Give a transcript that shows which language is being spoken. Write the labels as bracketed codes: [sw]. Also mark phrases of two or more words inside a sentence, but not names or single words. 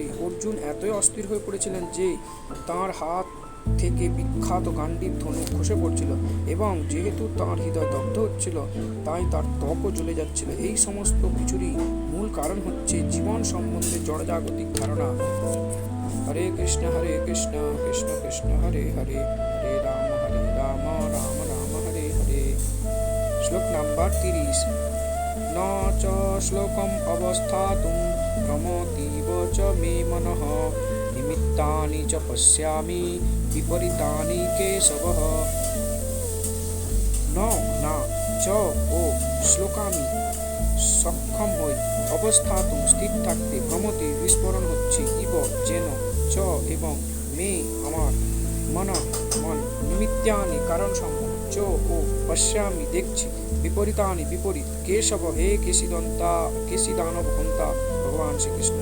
[bn] অর্জুন এতই অস্থির হয়ে পড়েছিলেন যে তাঁর হাত থেকে বিখ্যাত গাণ্ডীব ধনুক খসে পড়ছিল এবং যেহেতু তাঁর হৃদয় দগ্ধ হচ্ছিল তাই তার ত্বকও জ্বলে যাচ্ছিল। এই সমস্ত কিছুরই মূল কারণ হচ্ছে জীবন সম্বন্ধে জড়জাগতিক ধারণা। হরে কৃষ্ণ কৃষ্ণ কৃষ্ণ হরে হরে, হরে রাম রাম রাম হরে হরে। শ্লোক নাম্বার 30। [sa] ন চ শ্লোকম অবস্থাতুম প্রমোতীব চ মে মনঃ নিমিত্তানি চ পশ্যামি বিপরীতানি কেশবঃ। [bn] ন না চ ও শ্লোকামি সক্ষম হই, অবস্থাতুম স্থির থাকতে, ভ্রমতে বিস্ফোরণ হচ্ছে, ইব যেন, চ এবং, মে আমার, মন মন, নিমিত্তানি কারণ সমূহ, চ ও পশ্যামি দেখছি, বিপরীতানি বিপরীত, কেশব হে কেশিদানব হন্তা ভগবান শ্রীকৃষ্ণ।